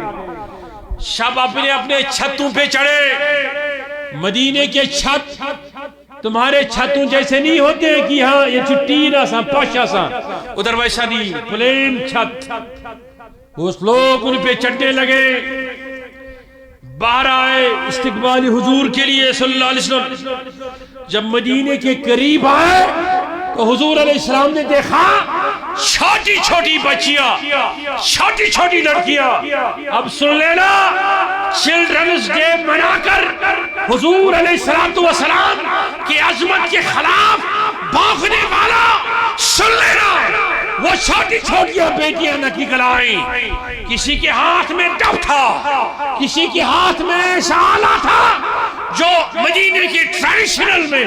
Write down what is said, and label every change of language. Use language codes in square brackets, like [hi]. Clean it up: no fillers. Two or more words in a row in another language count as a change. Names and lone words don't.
[ur] شب اپنے اپنے چھتوں پہ چڑھے مدینے کے چھت تمہارے چھتوں جیسے نہیں ہوتے کہ ہاں یہ چھٹین آسان پاش آسان ادھر ویسا نہیں پلین چھت اس لوگ ان پہ چڑھنے لگے باہر آئے استقبال حضور کے لیے [ar] صلی اللہ علیہ وسلم [ur] جب مدینے کے قریب آئے تو حضور [ar] علیہ السلام [ur] نے دیکھا چھوٹی چھوٹی بچیاں چھوٹی چھوٹی لڑکیاں اب سن لینا [en] Children's Day [ur] منا کر حضور [ar] علیہ السلام [ur] کی عظمت کے خلاف بھاگنے والا سن لینا وہ چھوٹی چھوٹیاں بیٹیاں نکل آئیں کسی کے ہاتھ میں ڈب تھا کسی کے ہاتھ میں شالا تھا جو مدینے کی ٹریڈیشنل